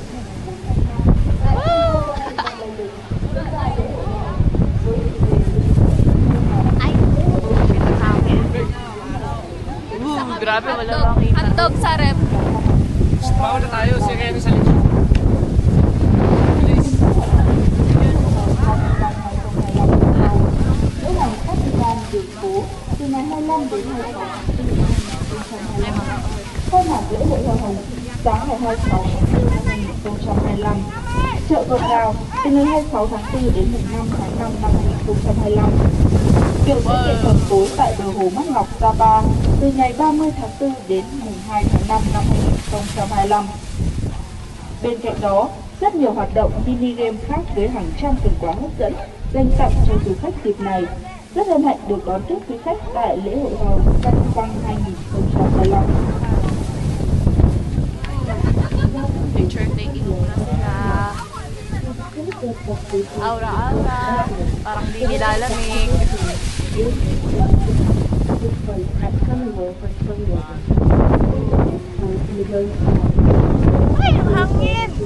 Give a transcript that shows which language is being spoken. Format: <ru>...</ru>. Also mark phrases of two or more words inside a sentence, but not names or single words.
<tl>Ay. Kita sa akin. Grabe, wala Hotdog sa rep. Mauna tayo. Sige kayo sa likod. Bilis.</tl> <vi>từ ngày 25 đến 26 khai mạc lễ hội hoa hồng sáng ngày 26 tháng 4 năm 2025. Chợ Cầu Cào từ ngày 26 tháng 4 đến mùng 5 tháng 5 năm 2025. Biểu diễn nghệ thuật tối tại bờ hồ Mắt Ngọc Sapa từ ngày 30 tháng 4 đến mùng 2 tháng 5 năm 2025. Bên cạnh đó, rất nhiều hoạt động</vi> <en>mini game</en> <vi>khác với hàng trăm phần quà hấp dẫn dành tặng cho du khách dịp này. Rất hân hạnh được đón tiếp quý khách tại lễ hội hoa hồng Canh Quăng 2025.</vi> <en>Picture taking</en> <tl>muna sila. Aura-aura. Parang di nilalamig. Ay, ang hangin!</tl>